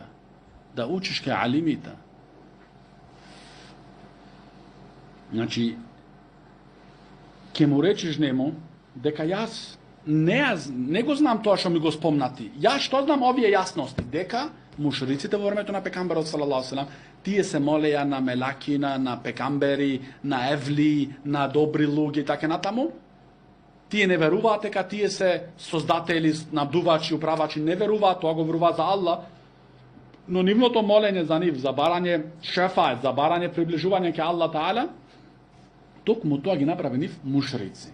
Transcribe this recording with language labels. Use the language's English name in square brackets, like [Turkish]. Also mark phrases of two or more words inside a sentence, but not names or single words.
[Macedonian] Да учиш кај алимите. Значи, ќе му речеш нему, дека јас не го знам тоа што ми го спомнати. Јас што знам овие јасности, дека мушриците во времето на пекамберот [Arabic] صلى الله عليه وسلم, [Macedonian] тие се молеја на мелакина, на пекамбери, на евли, на добри луѓе и така натаму. Тие не веруваат дека тие се создатели, набдувачи, управачи, не веруваат, тоа го веруваат за Аллах. Но нивното молење за нив, за барање шефаат, за барање приближување ке Аллах Таала, токму тоа ги направи нив мушрици.